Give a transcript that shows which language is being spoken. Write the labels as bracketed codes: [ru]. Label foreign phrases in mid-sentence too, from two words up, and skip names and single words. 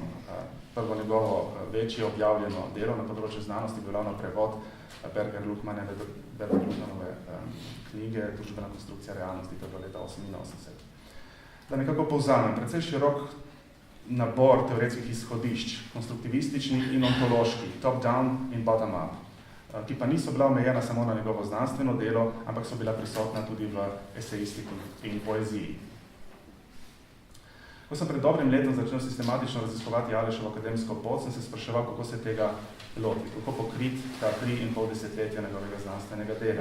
[sl] Prvo njegovo večje objavljeno delo na področju znanosti je bilo prevod Berger-Luhmanove knjige Družbena konstrukcija realnosti, to je bilo leta 1988. Da nekako povzamem, precej širok nabor teoretskih izhodišč, konstruktivističnih in ontoloških, [en] top-down in bottom-up, [sl] ki pa niso bila omejena samo na njegovo znanstveno delo, ampak so bila prisotna tudi v esejistiki in poeziji. Ko sem pred dobrim letom začel sistematično raziskovati Aleševo akademsko pot, sem se spraševal, kako se tega loti, kako pokriti ta 3,5 desetletja njegovega znanstvenega dela.